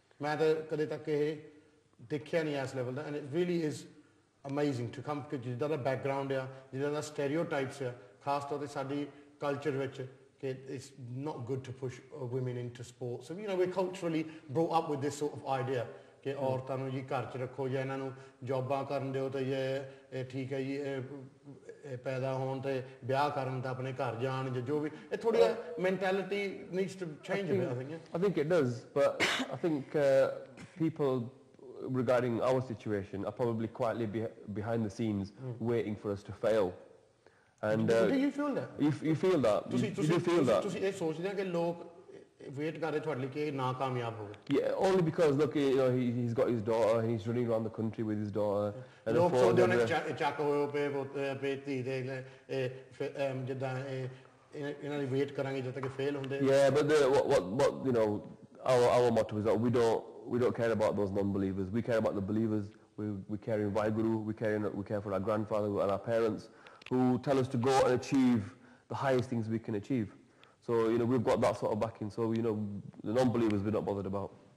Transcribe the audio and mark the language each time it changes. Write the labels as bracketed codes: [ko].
[pa] ਮੈਂ ਤਾਂ ਕਦੇ ਤੱਕ ਇਹ ਦੇਖਿਆ ਨਹੀਂ ਇਸ level ਦਾ [en] and it really is amazing to come [pa] ਕਿ ਜਿੱਦਾਂ ਦਾ ਬੈਕਗਰਾਊਂਡ ਆ ਜਿੱਦਾਂ ਦਾ ਸਟੈਰੀਓਟਾਈਪਸ ਆ ਖਾਸ ਤੌਰ 'ਤੇ ਸਾਡੀ ਕਲਚਰ ਵਿੱਚ ਕਿ [en] it's not good to push women into sports. So we're culturally brought up with this sort of idea [pa] ਕਿ ਔਰਤਾਂ ਨੂੰ ਜੀ ਘਰ 'ਚ ਰੱਖੋ ਜਾਂ ਇਹਨਾਂ ਨੂੰ ਜੋਬਾਂ ਕਰਨ ਦਿਓ ਤੇ ਇਹ ਠੀਕ ਹੈ ਜੀ ਪੈਦਾ ਹੋਣ ਤੇ ਵਿਆਹ ਕਰਨ ਤਾਂ ਆਪਣੇ ਘਰ ਜਾਣ ਜਾਂ ਜੋ ਵੀ ਇਹ ਥੋੜੀ [en] mentality needs to change a bit. I think it does, but I think people regarding our situation are probably quietly behind the scenes waiting for us to fail. And do you feel that? You feel that. You do feel that. [pa] ਤੁਸੀਂ ਇਹ ਸੋਚਦੇ ਆ ਕਿ ਲੋਕ wait ਕਰ ਰਹੇ ਤੁਹਾਡੇ ਲਈ ਕਿ ਨਾ ਕਾਮਯਾਬ ਹੋਵੇ? [en] Yeah, only because look, he's got his daughter and he's running around the country with his daughter. And [pa] ਲੋਕ ਸੋਚਦੇ ਨੇ ਚੱਕ ਹੋਏ ਪੇ ਧੀ ਦੇ ਜਿੱਦਾਂ ਇਹਨਾਂ ਦੀ ਵੇਟ ਕਰਾਂਗੇ ਜਦ ਤੱਕ ਫੇਲ ਹੁੰਦੇ. [en] Yeah, but what our motto is that we don't care about those non-believers. We care about the believers. We care in Vaiguru. We care for our grandfather and our parents who tell us to go and achieve the highest things we can achieve. So we've got that sort of backing. So the non-believers we're not bothered about.